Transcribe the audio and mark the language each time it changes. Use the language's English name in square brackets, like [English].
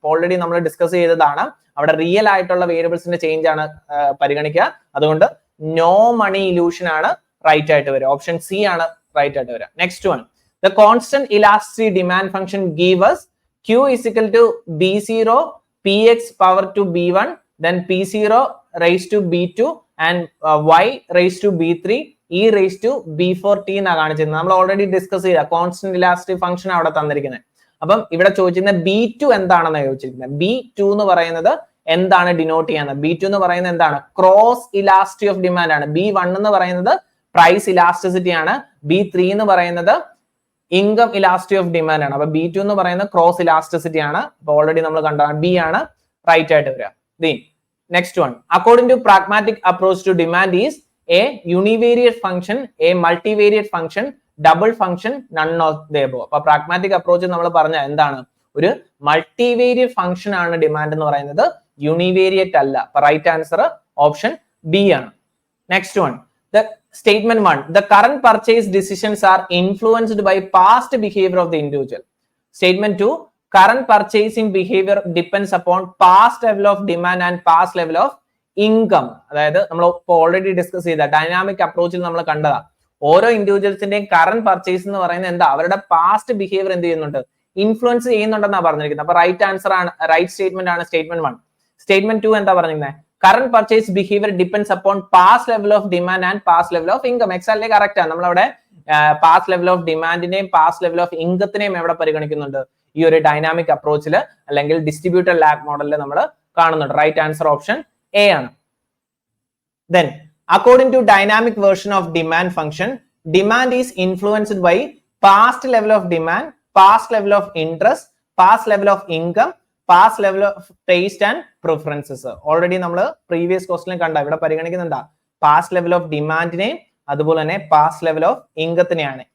[Malayalam] Already നമ്മൾ discuss ചെയ്തതാണ്. അവിടെ റിയൽ ആയിട്ടുള്ള വേരിയബിൾസിന്റെ ചേഞ്ച് ആണ് പരിഗണിക്കുക. അതുകൊണ്ട് നോ മണി ഇലൂഷൻ ആണ് റൈറ്റ് ആയിട്ട് വരിക. ഓപ്ഷൻ സി ആണ് റൈറ്റ് ആയിട്ട് വരിക. [English] next one, the constant elasticity demand function give us Q is equal to B0 Px power to B1 then P0 raised to B2 and Y raised to B3 E raised to B4T [Malayalam] എന്നാണ് കാണിച്ചിരുന്നത്. നമ്മൾ already discuss ചെയ്ത constant elastic function അവിടെ തന്നിരിക്കുന്നത്. അപ്പം ഇവിടെ ചോദിച്ചിരുന്നത് B2 എന്താണെന്ന് ചോദിച്ചിരിക്കുന്നത്. B2 എന്ന് പറയുന്നത് എന്താണ് ഡിനോട്ട് ചെയ്യുന്നത്, B2 എന്ന് പറയുന്നത് എന്താണ്, ക്രോസ് ഇലാസ്റ്റിറ്റി ഓഫ് ഡിമാൻഡ് ആണ്. B1 എന്ന് പറയുന്നത് പ്രൈസ് ഇലാസ്റ്റിസിറ്റി ആണ്. B3 എന്ന് പറയുന്നത് ഇൻകം ഇലാസ്റ്റിറ്റി ഓഫ് ഡിമാൻഡ് ആണ്. അപ്പൊ B2 എന്ന് പറയുന്നത് ക്രോസ് ഇലാസ്റ്റിസിറ്റി ആണ്. അപ്പൊ ഓൾറെഡി നമ്മൾ കണ്ടതാണ്, ബി ആണ് റൈറ്റ് ആയിട്ട് വരിക. [English] Next one, according to pragmatic approach to demand is a univariate function, a multivariate function, double function, none of the above. [Malayalam] അപ്പൊ പ്രാഗ്മാറ്റിക് അപ്രോച്ച് നമ്മൾ പറഞ്ഞ എന്താണ്, ഒരു മൾട്ടിവേരിയറ്റ് ഫംഗ്ഷൻ ആണ് ഡിമാൻഡ് എന്ന് പറയുന്നത്, യൂണിവേരിയറ്റ് അല്ല. അപ്പൊ റൈറ്റ് ആൻസർ ഓപ്ഷൻ ബി ആണ്. [English] Next one, the statement 1, the current purchase decisions are influenced by past behavior of the individual. Statement 2, current purchasing behavior depends upon past level of demand and past level of income. [Malayalam] അതായത് നമ്മൾ ഇപ്പോൾ already discuss ചെയ്ത dynamic അപ്രോച്ചിൽ നമ്മൾ കണ്ടതാ, ഓരോ ഇൻഡിവിജ്വൽസിന്റെയും current purchase എന്ന് പറയുന്നത് എന്താ, അവരുടെ പാസ്റ്റ് ബിഹേവിയർ എന്ത് ചെയ്യുന്നുണ്ട്, ഇൻഫ്ലുവൻസ് ചെയ്യുന്നുണ്ടെന്നാണ് പറഞ്ഞിരിക്കുന്നത്. അപ്പൊ റൈറ്റ് ആൻസർ ആണ്, റൈറ്റ് സ്റ്റേറ്റ്മെന്റ് ആണ് സ്റ്റേറ്റ്മെന്റ് 1. സ്റ്റേറ്റ്മെന്റ് 2 എന്താ പറഞ്ഞിരിക്കുന്നത്, [English] Current purchase behaviour depends upon past level of demand and past level of income. [Malayalam] Exactly correct ആണ്. നമ്മളവിടെ past level of ഡിമാൻഡിനെയും past level of ഇൻകത്തിനെയും എവിടെ പരിഗണിക്കുന്നുണ്ട്, ഈ ഒരു ഡൈനാമിക് അപ്രോച്ചിൽ അല്ലെങ്കിൽ ഡിസ്ട്രിബ്യൂട്ടഡ് ലാഗ് മോഡലിൽ നമ്മൾ കാണുന്നുണ്ട്. റൈറ്റ് ആൻസർ ഓപ്ഷൻ A ആണ്. [English] Then, according to dynamic version of demand function, demand is influenced by past level of demand, past level of interest, past level of income, past level of taste and preferences. [Malayalam] Already നമ്മൾ previous question കണ്ട ഇവിടെ പരിഗണിക്കുന്നുണ്ടാ, past level of ഡിമാൻഡിനെയും അതുപോലെ തന്നെ past level of ഇൻകത്തിനെയാണ്.